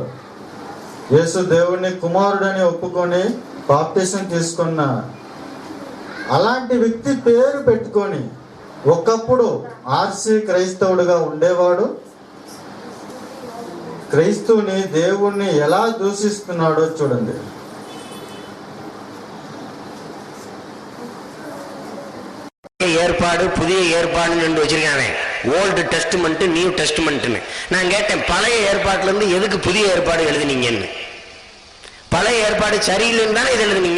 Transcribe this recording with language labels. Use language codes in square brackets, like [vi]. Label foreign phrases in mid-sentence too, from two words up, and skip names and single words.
[te] యేసు దేవుణ్ణి కుమారుడని ఒప్పుకొని బాప్టిజం తీసుకున్న అలాంటి వ్యక్తి పేరు పెట్టుకొని ఒకప్పుడు ఆర్సి క్రైస్తవుడుగా ఉండేవాడు క్రైస్తువుని, దేవుణ్ణి ఎలా దూషిస్తున్నాడో చూడండి. [ta] ஏற்பாடு புதிய ஏற்பாடுன்னு ரெண்டு வச்சிருக்காங்க. [en] Old Testament New Testament. [ta] நான் கேட்டேன், பழைய ஏற்பாட்டுல இருந்து எதுக்கு புதிய ஏற்பாடு எழுதுனீங்கன்னு. பழைய ஏற்பாடு சரியில்லைன்னு தானே இது எழுதுனீங்க.